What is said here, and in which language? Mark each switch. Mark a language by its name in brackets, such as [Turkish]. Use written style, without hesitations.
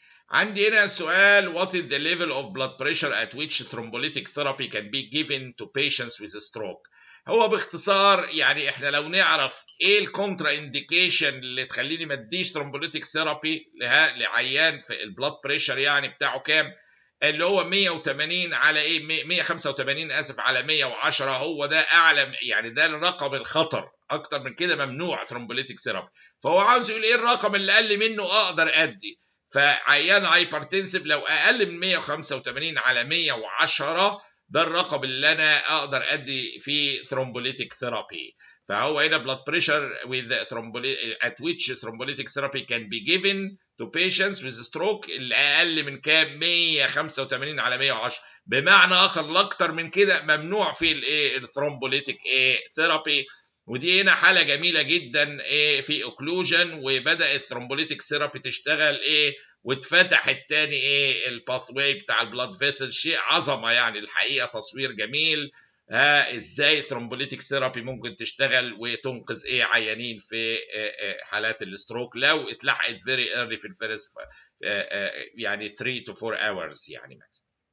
[Arabic] عندي هنا سؤال: [English] what is the level of blood pressure at which thrombolytic therapy can be given to patients with stroke؟ [Arabic] هو باختصار يعني احنا لو نعرف ايه الكونترا انديكيشن اللي تخليني ما اديش ثرومبوليتيك ثيرابي لعيان في البلاد بريشر يعني بتاعه كام؟ اللي هو 180 على 185 اسف على 110، هو ده اعلى، يعني ده الرقم الخطر، اكتر من كده ممنوع ثرومبوليتيك ثيرابي. فهو عاوز يقول ايه الرقم اللي اقل منه اقدر ادي. فعيان هايبرتنسيف لو اقل من 185 على 110، ده الرقم اللي انا اقدر ادي فيه ثرومبوليتيك ثيرابي. فهو هنا [English] blood pressure with at which thrombolytic therapy can be given to patients with stroke [Arabic] اللي اقل من كام؟ 185 على 110. بمعنى اخر الاكتر من كده ممنوع في الايه؟ الثرومبوليتيك ثيرابي. ودي هنا حاله جميله جدا في اوكلوجن، وبدا الثرومبوليتيك ثيرابي تشتغل واتفتح التاني الباث واي بتاع البلاد فيسل. شيء عظمه يعني الحقيقه، تصوير جميل ازاي ثرومبوليتيك ثيرابي ممكن تشتغل وتنقذ عيانين في حالات الاستروك لو اتلحقت فيري ايرلي في الفيرست يعني [English] 3 to 4 hours [Arabic] يعني مثلا.